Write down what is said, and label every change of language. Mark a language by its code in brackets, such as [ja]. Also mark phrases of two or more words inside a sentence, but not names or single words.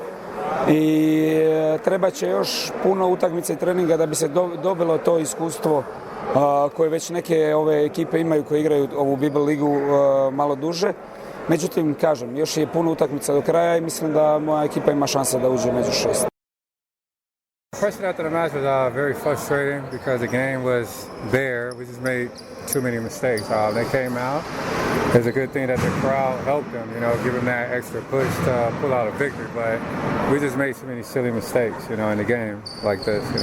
[bs] I treba će još puno utakmica i treninga da bi se dobilo to iskustvo koje već neke ove ekipe imaju koje igraju ovu Bibel ligu malo duže. Međutim, kažem, još je puno utakmica do kraja i mislim da moja ekipa ima šanse da uđe među 6. [en] The question after the match was very frustrating because the game was there. We just made too many mistakes. They came out. It's a good thing that the crowd helped them, give them that extra push to pull out a victory. But we just made so many silly mistakes, in the game like this.